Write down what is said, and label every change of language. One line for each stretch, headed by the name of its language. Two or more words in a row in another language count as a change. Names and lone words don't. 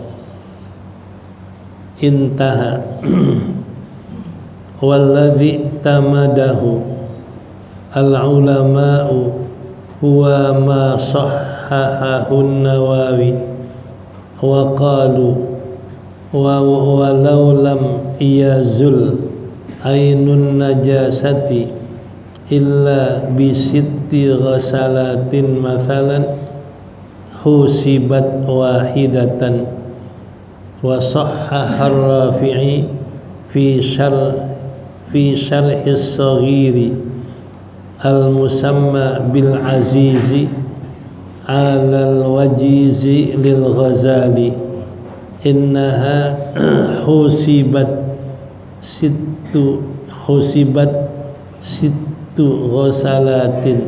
Arabic: انتهى. والذي اعتمده العلماء هو ما صححه النووي وقالوا ولو لم يزل عين النجاسة إلا بست غسلات مثلا حسبت واحدة. وصحح الرافعي في شرحه الصغير المسمى بالعزيز على الوجيز للغزالي أنها حسبت ست غسلات.